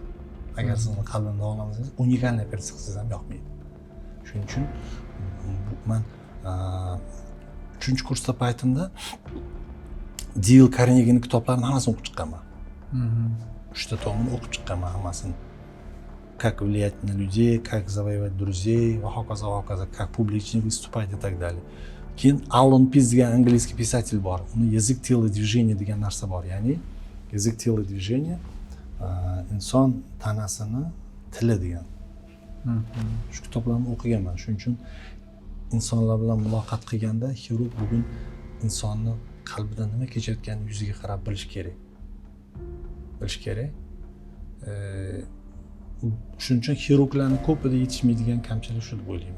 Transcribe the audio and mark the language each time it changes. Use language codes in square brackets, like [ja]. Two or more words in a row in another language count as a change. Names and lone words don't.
[uz] Agar siz uni qalbini davolamasangiz, unikalniy operatsiya qilsangiz ham yoqmaydi. Shuning uchun men 3-kursda paytimda Deyl Karnegining kitoblarini hammasini o'qib chiqqanman. 3 ta tomini o'qib chiqqanman hammasini. [ru] Как влиять на людей, как завоевать друзей, [uz] va hokazo, [ru] как публично выступать и так далее. [uz] Keyin Аллен Пис degan [ru] английский писатель [uz] bor. Uni [ru] язык тела движения [uz] degan narsa bor. Ya'ni [ru] язык тела движения [uz] inson tanasini tili degan. Shu kitoblarni o'qiganman. Shuning uchun insonlar bilan muloqot qilganda xirurg bugun insonni qalbida nima kechayotganini yuziga qarab bilish kerak. Shuning uchun xirurglarning ko'pida yetishmaydigan kamchilik shu deb o'ylayman.